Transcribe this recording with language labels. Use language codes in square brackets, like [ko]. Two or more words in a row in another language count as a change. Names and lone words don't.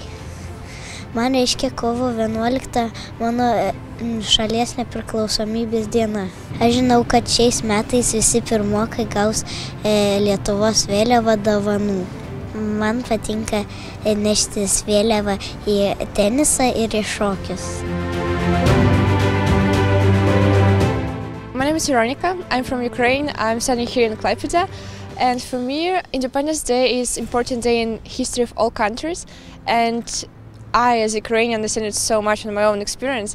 [lt] Man reiškia kovo 11 mano šalies nepriklausomybės diena. Aš žinau, kad šiais metais visi pirmokai gaus Lietuvos vėliavą dovanų. Man patinka neštis vėliavą į tenisą ir į šokius. [en] My name is Veronica. I'm from Ukraine. I'm studying here in Klaipėda. And for me, Independence Day is an important day in history of all countries. And I, as Ukrainian, understand it so much from my own experience.